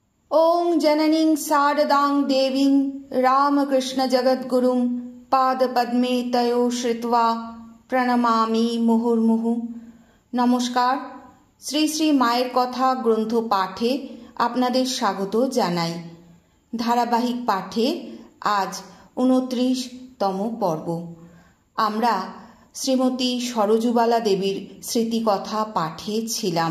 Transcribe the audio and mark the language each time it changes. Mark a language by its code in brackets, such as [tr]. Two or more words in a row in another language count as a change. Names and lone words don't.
[sa] ओं जननीं शारदां देवीं रामकृष्ण जगद्गुरुं पादपद्मे तयो श्रित्वा প্রণমামি মুহুর্মুহু। [bn] নমস্কার। শ্রী শ্রী মায়ের কথা গ্রন্থ পাঠে আপনাদের স্বাগত জানাই। ধারাবাহিক পাঠে আজ 29তম পর্ব। আমরা শ্রীমতী সরজুবালা দেবীর স্মৃতিকথা পাঠে ছিলাম।